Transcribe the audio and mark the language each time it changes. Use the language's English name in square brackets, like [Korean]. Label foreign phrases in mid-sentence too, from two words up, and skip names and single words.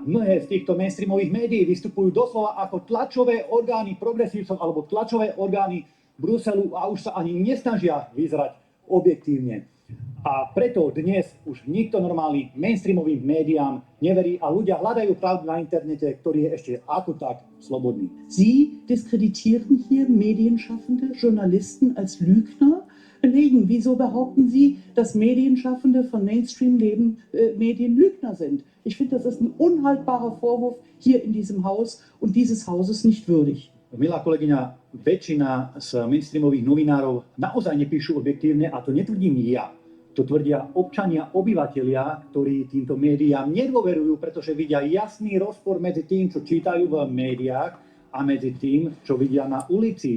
[Slovak] Mnohé z týchto mainstreamových médií vystupujú doslova ako tlačové orgány progresívcov alebo tlačové orgány Bruselu a už sa ani nesnažia vyzerať objektívne. A preto dnes už nikto normálny mainstreamovým médiám neverí a ľudia hľadajú pravdu na internete, ktorý je ešte ako tak slobodný. [German] Sie diskreditieren hier Medienschaffende, Journalisten als Lügner. Belegen, wieso behaupten Sie, dass Medienschaffende von Mainstream-Medien Lügner sind? Ich finde, das ist ein unhaltbarer Vorwurf hier in diesem Haus und dieses Hauses nicht würdig. [Slovak] Milá kolegyňa, väčšina z mainstreamových novinárov naozaj nepíšu objektívne a to netvrdím ja. To tvrdia občania, obyvatelia, ktorí týmto médiám nedôverujú, pretože vidia jasný rozpor medzi tým, čo čítajú v médiách a medzi tým, čo vidia na ulici.